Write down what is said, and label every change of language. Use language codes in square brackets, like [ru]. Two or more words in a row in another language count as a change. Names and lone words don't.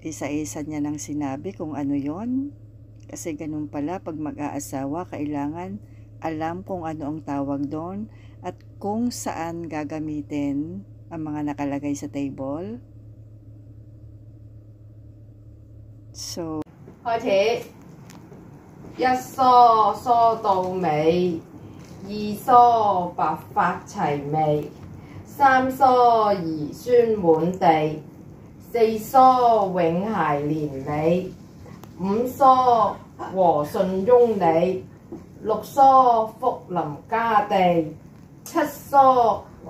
[tl] isa-isa niya nang sinabi kung ano yon. Kasi ganun pala pag mag-aasawa, kailangan alam kung ano ang tawag doon at kung saan gagamitin ang mga nakalagay sa table. So, [yue] 開始，一梳梳到尾，二梳白髮齊眉，三梳兒孫滿地，四梳永諧連理，五梳和順翁理，六梳福臨家地，七梳